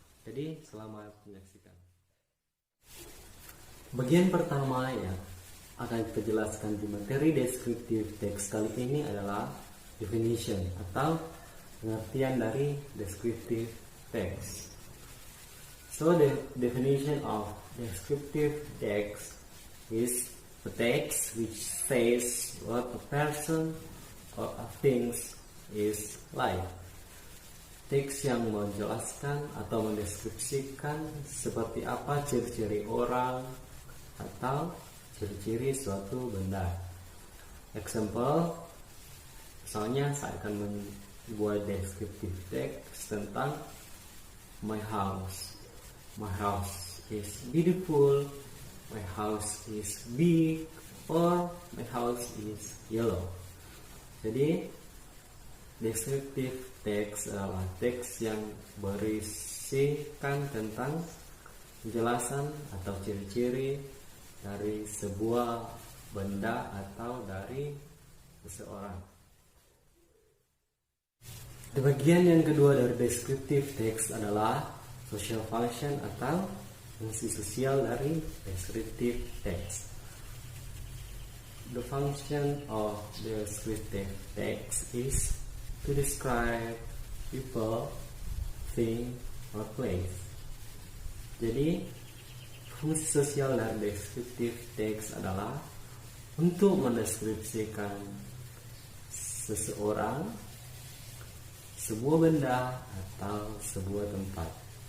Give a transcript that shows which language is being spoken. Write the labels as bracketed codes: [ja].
[id] Jadi selamat menyaksikan. Bagian pertama ya akan kita jelaskan di materi descriptive text kali ini adalah definition atau pengertian dari descriptive text. [en] So the definition of descriptive text is a text which says what a person or a things is like. [id] Teks yang menjelaskan atau mendeskripsikan seperti apa ciri-ciri orang atau ciri-ciri suatu benda. Example, misalnya saya akan membuat descriptive text tentang my house. [en] My house is beautiful, my house is big, or my house is yellow. [id] Jadi, descriptive text adalah teks yang berisikan tentang penjelasan atau ciri-ciri dari sebuah benda atau dari seseorang. Di bagian yang kedua dari descriptive text adalah social function atau fungsi sosial dari descriptive text. [en] The function of descriptive text is to describe people, thing, or place. [id] Jadi, fungsi sosial dari descriptive text adalah untuk mendeskripsikan seseorang, sebuah benda, atau sebuah tempat.